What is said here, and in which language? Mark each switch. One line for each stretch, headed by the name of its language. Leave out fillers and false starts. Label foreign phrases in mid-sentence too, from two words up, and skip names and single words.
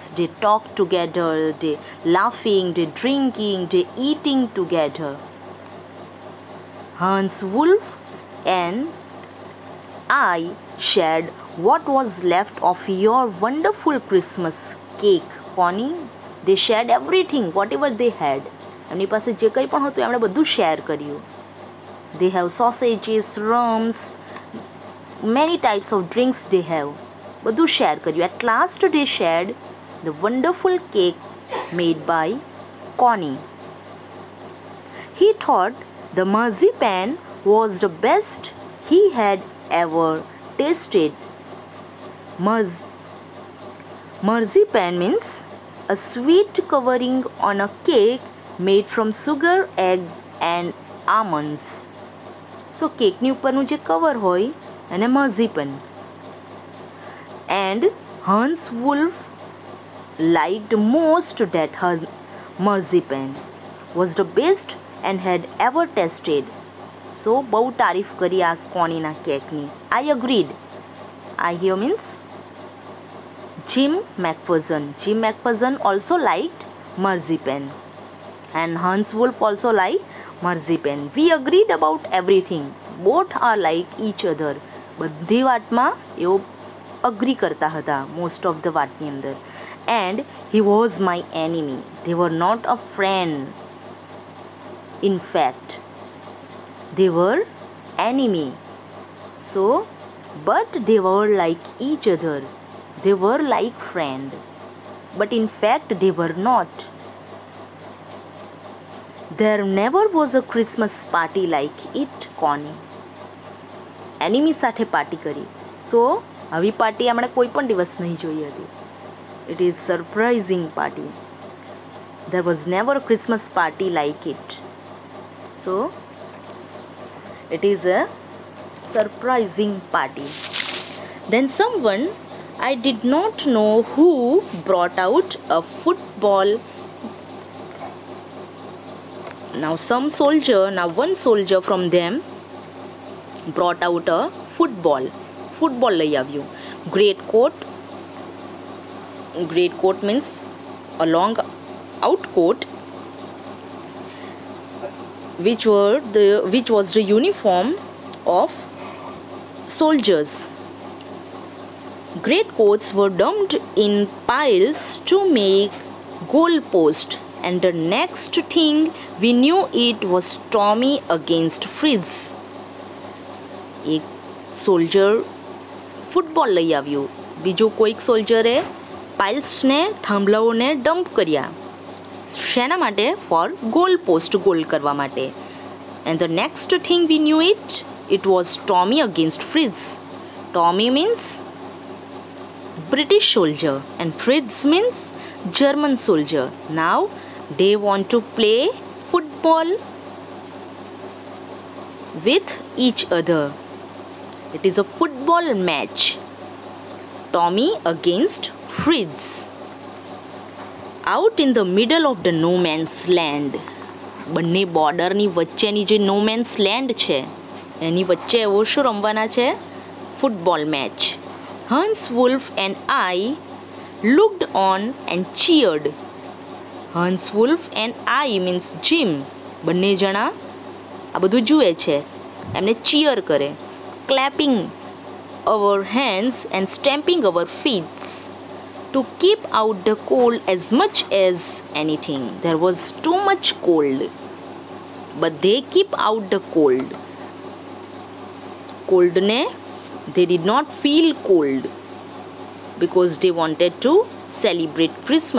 English: They talked together, they laughing, they drinking, they eating together. Hans Wolf and I shared what was left of your wonderful Christmas cake, Connie. They shared everything, whatever they had.
Gujarati: એમની પાસે જે કંઈ પણ હતું એમણે બધું શેર કર્યું.
English: They have sausages, rums, many types of drinks they have.
Gujarati: બધું શેર કર્યું.
English: At last they shared the wonderful cake made by Connie. He thought the marzipan was the best he had ever tasted. Marzipan means a sweet covering on a cake made from sugar, eggs and almonds.
Gujarati: So કેકની ઉપરનું જે કવર હોય એને marzipan.
English: And Hans Wolf liked most that her marzipan was the best and had ever tasted.
Gujarati: So બહુ તારીફ કરી આ કોનીના કેકની.
English: I agreed. I here means Jim McPherson. Jim McPherson also liked marzipan, and Hans Wolf also liked marzipan. We agreed about everything. Both are like each other.
Gujarati: બધી વાતમાં એઓ અગ્રી કરતા હતા
English: most of the
Gujarati: વાતની અંદર.
English: And he was my enemy. They were not a friend. in fact they were enemy. So but they were like each other. They were like friend, but in fact they were not. There never was a Christmas party like it.
Gujarati: કોની એનિમી સાથે પાર્ટી કરી. સો આવી પાર્ટી આપણે કોઈ પણ દિવસ નહીં જોઈ હતી.
English: It is surprising party. There was never a Christmas party like it. So it is a surprising party. Then someone, I did not know who, brought out a football. Now one soldier from them brought out a football.
Gujarati: Football લઈ આવ્યું.
English: Great coat means a long outcoat, which was the uniform of soldiers. Great coats were dumped in piles to make goalposts, and the next thing we knew it was Tommy against Fritz.
Gujarati: એક સોલ્જર ફૂટબોલ લઈ આવ્યું. બીજો કોઈક સોલ્જરે પાઇલ્સને થાંભલાઓને ડમ્પ કર્યા. શેના માટે?
English: for goal post,
Gujarati: ગોલ કરવા માટે.
English: And the next thing we knew it was Tommy against Fritz. Tommy means British soldier and Fritz means German soldier. Now they want to play football with each other. It is a football match. Tommy against Fritz. Out in the middle of the no man's land.
Gujarati: બંને બોર્ડરની વચ્ચેની જે
English: no man's land
Gujarati: છે એની વચ્ચે એવો શું રમવાના છે?
English: Football match. Hans Wolf and I looked on and cheered. Hans Wolf and I means Jim.
Gujarati: બંને જણા આ બધું જુએ છે, એમને ચીયર કરે.
English: Clapping our hands and stamping our feet to keep out the cold as much as anything. There was too much cold, but they keep out the cold. They did not feel cold because they wanted to celebrate Christmas.